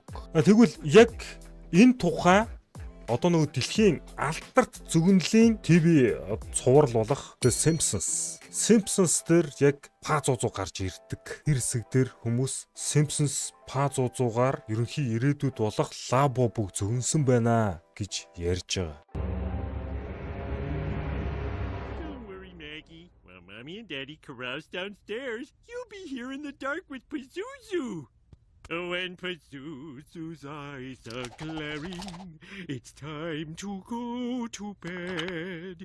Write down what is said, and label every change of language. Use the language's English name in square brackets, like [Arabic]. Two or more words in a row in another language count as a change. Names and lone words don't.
[Mongolian] Тэгвэл яг энэ тухай одоо нөгөө дэлхийн алдарт зөгнөлийн ТV цуврал болох The Simpsons дээр яг Па 100 гарч ирдэг. Тэр хэсэг дээр хүмүүс Simpsons Па 100-гаар ерөнхий ирээдүйд болох Лабобог зөгнсөн байна гэж ярьж байгаа. [English] Don't worry, Maggie. While Mommy and Daddy carouse downstairs, you'll be here in the dark with Pazuzu. When Pazuzu's eyes are glaring, it's time to go to bed.